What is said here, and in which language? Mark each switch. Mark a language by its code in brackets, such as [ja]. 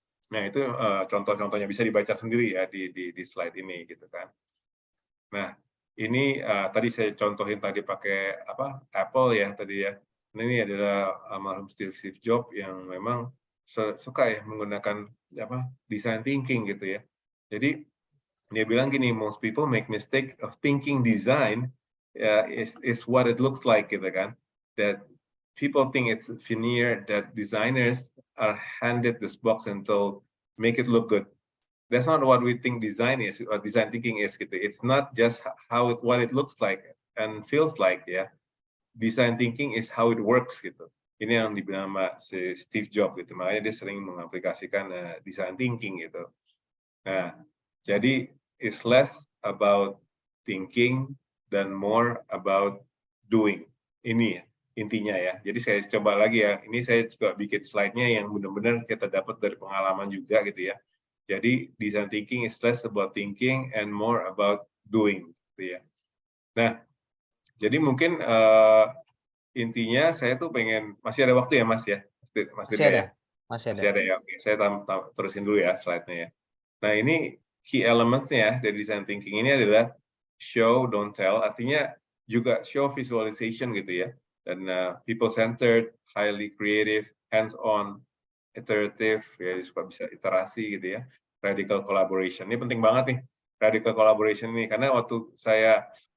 [id] Nah, itu contoh-contohnya bisa dibaca sendiri ya di slide ini gitu kan. Nah, ini tadi saya contohin tadi pakai Apple ya tadi ya. Nah, ini adalah almarhum Steve Jobs yang memang suka ya menggunakan design thinking gitu ya. Jadi dia bilang gini, [en] most people make mistake of thinking design is what it looks like [id] gitu kan. [en] That people think it's veneer, that designers are handed this box and told make it look good. That's not what we think design is, or design thinking is gitu. It's not just what it looks like and feels like ya. Design thinking is how it works [id] gitu. Ini yang dibilang sama si Steve Jobs gitu. Makanya dia sering mengaplikasikan design thinking gitu. Nah, jadi [en] it's less about thinking [id] dan [en] more about doing. [id] Ini ya, intinya ya. Jadi saya coba lagi ya. Ini saya juga bikin slide-nya yang benar-benar kita dapat dari pengalaman juga gitu ya. [en] Jadi design thinking is less about thinking and more about doing gitu ya. [id] Nah, jadi mungkin intinya saya tuh pengen, masih ada waktu ya Mas ya? Masih ada ya? Masih ada ya. Oke, saya terusin dulu ya slide-nya ya. Nah, ini key elements-nya dari design thinking ini adalah [en] show, don't tell, [id] artinya juga show visualization gitu ya, dan people-centered, highly creative, hands-on, iterative, ya suka bisa iterasi gitu ya, radical collaboration. Ini penting banget nih, radical collaboration ini, karena waktu saya